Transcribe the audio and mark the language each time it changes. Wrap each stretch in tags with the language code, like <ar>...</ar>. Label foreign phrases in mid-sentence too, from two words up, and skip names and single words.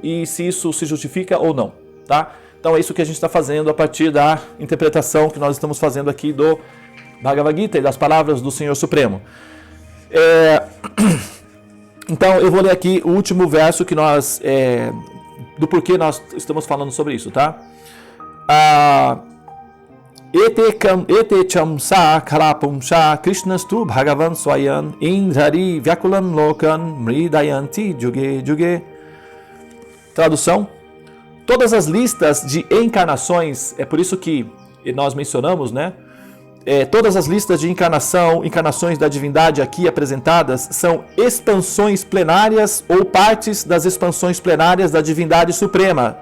<pt>E se isso se justifica ou não, tá? Então é isso que a gente está fazendo a partir da interpretação que nós estamos fazendo aqui do Bhagavad Gita e das palavras do Senhor Supremo. Então eu vou ler aqui o último verso que nós do porquê nós estamos falando sobre isso, tá?</pt> <sa>एते चंस खलपुंश कृष्णस्तु भगवान् स्वयं इन्धरि व्याकुलान् लोकान् मृडयन्ति जुगे जुगे.</sa> <pt>Tradução: todas as listas de encarnações, é por isso que nós mencionamos, né? Todas as listas de encarnações da divindade aqui apresentadas são expansões plenárias ou partes das expansões plenárias da divindade suprema.</pt>